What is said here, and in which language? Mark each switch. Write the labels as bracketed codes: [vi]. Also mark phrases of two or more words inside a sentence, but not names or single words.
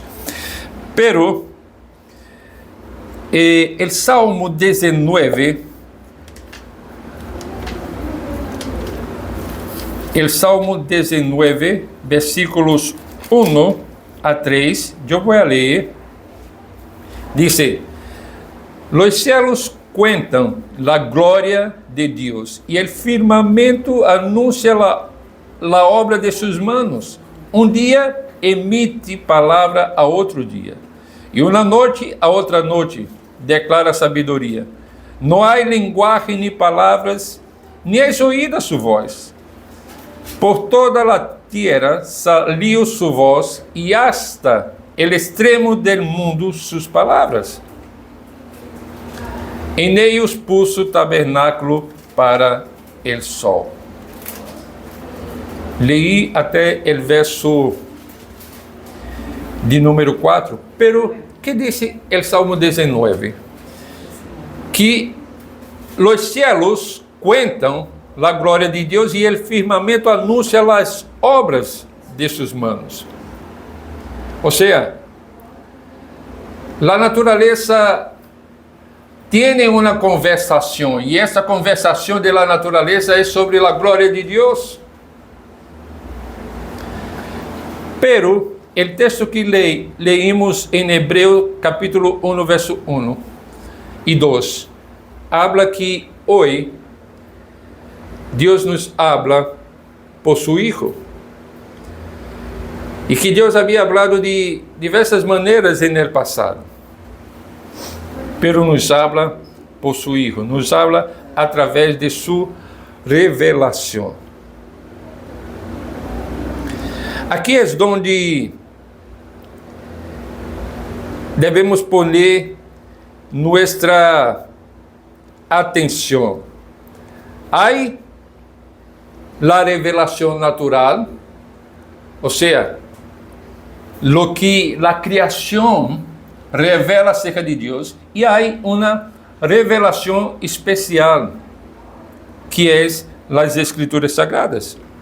[es] Pero el Salmo 19, versículos 1 a 3, yo voy a leer. Dice: los cielos cuentan la gloria de Dios y el firmamento anuncia la obra de sus manos. Un día [pt] emite palavra a outro dia, e uma noite a outra noite declara sabedoria. Não há linguagem nem palavras, nem é oída sua voz. Por toda a terra saliu sua voz, e [es] hasta el extremo del mundo [pt] suas palavras. [es] Em ellos puso tabernáculo para el sol. [pt] Leí até o verso de número 4, [es] pero que dice el [pt] Salmo 19? [es] Que los cielos cuentam la [pt] glória de Deus [es] e el firmamento anuncia las obras de sus manos. O sea, la naturaleza tiene una conversación, y esa conversación de la naturaleza es sobre la gloria de Dios. Pero el texto que leímos en Hebreo capítulo 1, verso 1 y 2, habla que hoy Dios nos habla por su Hijo. [pt] E que Deus havia [es] hablado de diversas maneiras en el pasado, pero nos habla por su Hijo, nos habla a través de su revelação. [pt] Aqui é onde devemos [es] poner nuestra [pt] atenção. Há a revelação natural, ou seja, [es] lo que [pt] a criação revela acerca de Deus, e há uma revelação especial, que é as Escrituras Sagradas.